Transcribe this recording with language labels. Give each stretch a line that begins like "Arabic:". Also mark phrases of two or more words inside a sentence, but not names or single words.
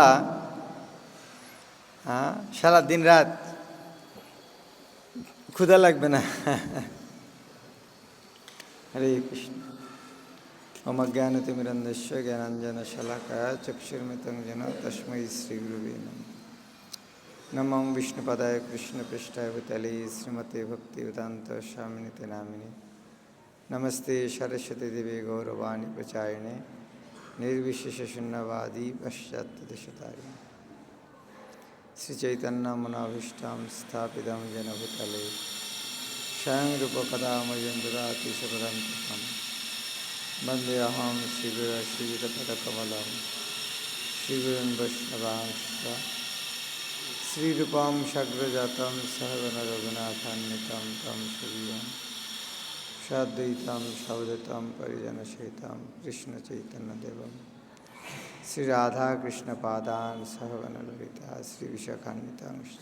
Bangla: হ্যাঁ, সারা দিন রাত ক্ষুধা লাগবে না।
Sanskrit: হরে কৃষ্ণ। ওম জ্ঞানতিমিরন্ধস্য জ্ঞানাঞ্জনশলাকায় চক্ষুর্মিলিतं येन তস্मै শ্রীগুরুবে নমঃ। নমো বিষ্ণুপদায় কৃষ্ণপৃষ্ঠায় ভূতলে শ্রীমতে ভক্তিবেদান্ত স্বামিনিতে নামিনে নমস্তে সরস্বতী দেবী গৌরবাণী প্রচারিণে নির্বিশেষ শূন্যবাদী পশ্চাৎদেশতারিণে শ্রীচৈতন্যমনোভীষ্টাং স্থাপিतं येन भूतले स्वयं रूपकदा मह्यं ददाति स्वपदान्तिकम् वन्देऽहं श्रीगुरुश्रीयुतपदकमलं श्रीगुरुन् वैष्णवांश्च श्रीरूपं सग्रजातं सहगणरघुनाथान्वितं तं सजीवं साद्वैतं सवधूतं परिजनसहितं कृष्णचैतन्यदेवं श्रीराधाकृष्णपादान् सहगणललिता श्रीविशाखान्वितांश्च।